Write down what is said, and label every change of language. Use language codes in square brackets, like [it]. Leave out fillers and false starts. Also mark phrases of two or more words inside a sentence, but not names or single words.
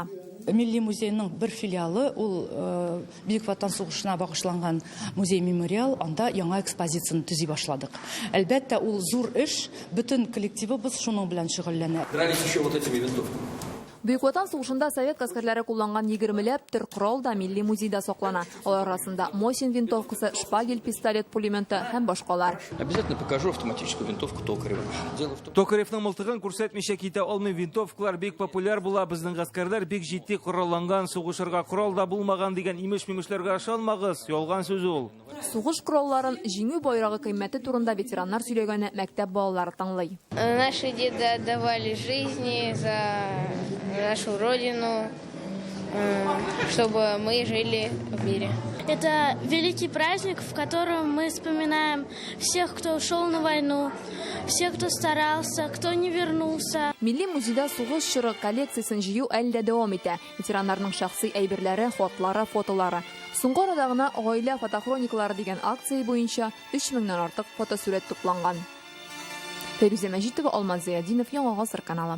[tt] Милли музейның бер филиалы, ул Бөек Ватан сугышына багышланган музей-мемориал, анда яңа экспозицияны төзи башладык. Әлбәттә, ул зур эш, бөтен коллективыбыз шуның белән шөгыльләнә. Бөек Ватан сугышында совет гаскәрләре кулланган 20ләп төр корал да Милли музейда саклана. Алар арасында Мосин винтовкасы, шпагель, пистолет, пулеметы һәм башкалар. [ru] Обязательно покажу автоматическую винтовку Токарева. [tt] Токаревның мылтыгын күрсәтмичә китә алмый, винтовкалар бик популяр була, безнең гаскәрләр бик җитди коралланган, сугышырга корал да булмаган дигән имеш-мимешләргә ышанмагыз, ялган сүз ул. Сугыш коралларын җиңү байрагы кыйммәте турында ветераннар сөйләгәне мәктәп балалары таңлый. [ru] Наши деды отдавали жизни за нашу родину, чтобы мы жили в мире. Это великий праздник, в котором мы вспоминаем всех, кто ушел на войну, всех, кто старался, кто не вернулся. [tt] Милли музейда сугыш чоры коллекциясын җыю әлдә дәвам итә. Ветераннарның шәхси әйберләре, хатлары, фотолары. Соңгы арада гына гаилә фотохроникалары дигән акция буенча 3000-нән артык фотосурәт тупланган. Фәрүзә Мәҗитова, Алмаз Зиядинов, Яңа Гасыр каналы.